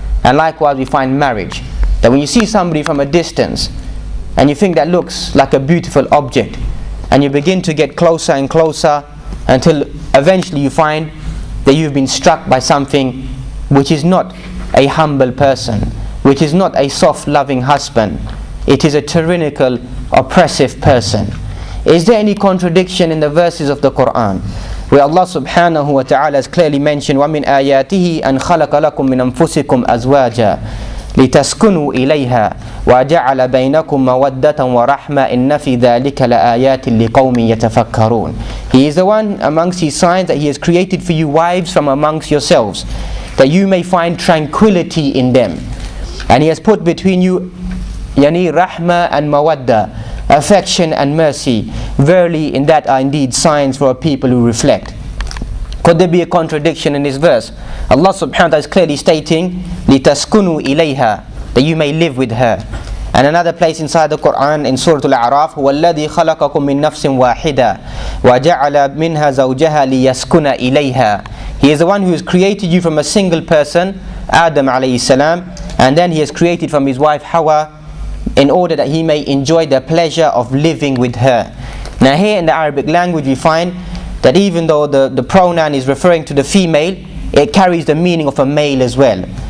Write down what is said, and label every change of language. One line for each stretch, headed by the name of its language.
English: And likewise we find marriage, that when you see somebody from a distance and you think that looks like a beautiful object, and you begin to get closer and closer until eventually you find that you've been struck by something which is not a humble person, which is not a soft loving husband. It is a tyrannical, oppressive person. Is there any contradiction in the verses of the Quran where Allah subhanahu wa ta'ala has clearly mentioned
Arabic: وَمِنْ آيَاتِهِ أَنْ خَلَقَ لَكُم مِّنْ أَنفُسِكُمْ أَزْوَاجًا لتسكنوا إليها وجعل بينكم مودة ورحمة إن في ذلك لآيات لقوم يتفكرون.
English: He is the one amongst his signs that he has created for you wives from amongst yourselves, that you may find tranquility in them. And he has put between you yani rahma and mawadda, affection and mercy. Verily in that are indeed signs for a people who reflect. Could there be a contradiction in this verse? Allah subhanahu wa ta'ala is clearly stating
Arabic: لِتَسْكُنُوا إِلَيْهَا,
English: that you may live with her. And another place inside the Quran in Surah Al-A'raf,
Arabic: هُوَ الَّذِي خَلَقَكُم مِّن نَفْسٍ وَاحِدَةٍ وَجَعَلَ مِنْهَا زَوْجَهَا لِيَسْكُنَ إِلَيْهَا.
English: He is the one who has created you from a single person, Adam alayhi salam, and then he has created from his wife Hawa in order that he may enjoy the pleasure of living with her. Now here in the Arabic language we find that even though the pronoun is referring to the female, it carries the meaning of a male as well.